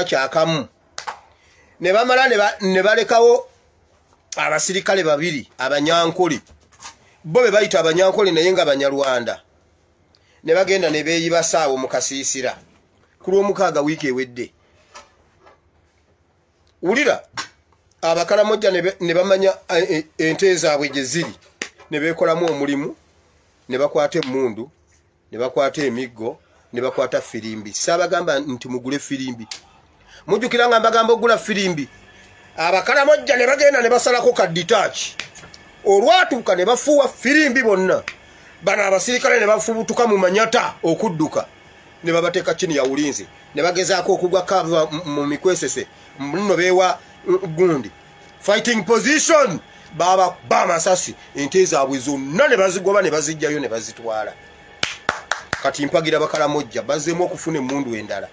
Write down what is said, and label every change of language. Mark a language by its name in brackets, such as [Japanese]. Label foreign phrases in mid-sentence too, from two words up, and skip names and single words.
[Ganda] kyakamu ne bamala ne balekawo abasirikale 2 abanyankole bo be bayita abanyankole naye nga Banyarwanda ne bagenda ne beeyibasaawo mu kasiisira ku Lwomukaaga wiiki ewedde ulira abakalamojja ne bamanya ente zaabwe gye ziri ne beekolamu omulimu ne bakwata emmundu ne bakwata emiggo ne bakwata firimbi. Saabagamba nti mugule firimbi. Mujjukira nga mbagamba ogula firimbi. Abakalamojja ne bagenda ne basalako kadditaaki. Olwatuuka ne bafuuwa firimbi bonna. Bano abasirikale ne bafubutuka mu manyata okudduka. Ne babateeka [Swahili] chini ya ulinzi. [Ganda] Ne bagezaako okugwa kava mu mikwesese. Muno beewa gundi. [English] Fighting position. [Ganda] Baba bamasasi. Ente zaabwe zonna ne bazigoba ne bazijjayo ne bazitwala. Kati mpagira Abakalamojja bazzeemu okufuna emmundu endala.